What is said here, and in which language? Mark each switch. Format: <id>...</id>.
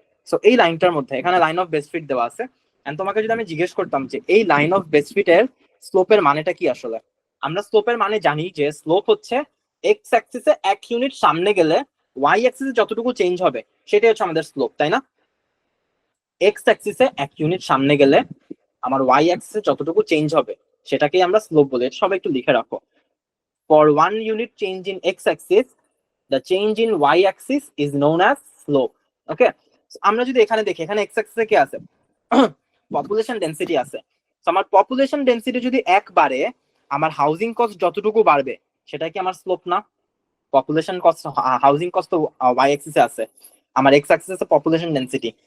<bn>So এই লাইনটার মধ্যে এখানে লাইন অফ বেস্ট ফিট দেওয়া আছে, এন্ড তোমাকে যদি আমি জিজ্ঞেস করতাম যে এই লাইন অফ বেস্ট ফিটের স্লোপের মানেটা কি, আসলে আমরা স্লোপের মানে জানি যে স্লোপ হচ্ছে এক্স অ্যাক্সিসে 1 ইউনিট সামনে গেলে ওয়াই অ্যাক্সিসে যতটুকু চেঞ্জ হবে সেটাই হচ্ছে আমাদের স্লোপ, তাই না? এক্স অ্যাক্সিসে 1 ইউনিট সামনে গেলে আমার ওয়াই অ্যাক্সিসে যতটুকু চেঞ্জ হবে সেটাকেই আমরা স্লোপ বলি। এটা সবাই একটু লিখে রাখো।</bn> <en>For 1 unit change in x axis, the change in y axis is known as slope.</en> <bn>ওকে, আমরা যদি এখানে দেখি, এখানে এক্স অ্যাক্সিসে কি আছে? পপুলেশন ডেনসিটি আছে। তো আমার পপুলেশন ডেনসিটি যদি 1 বাড়ে, আমার হাউজিং কস্ট যতটুকু বাড়বে সেটা কি আমার স্লোপ না? পপুলেশন কস্ট, হাউজিং কস্ট তো ওয়াই অ্যাক্সিসে আছে, আমার এক্স অ্যাক্সিসে পপুলেশন ডেনসিটি।</bn>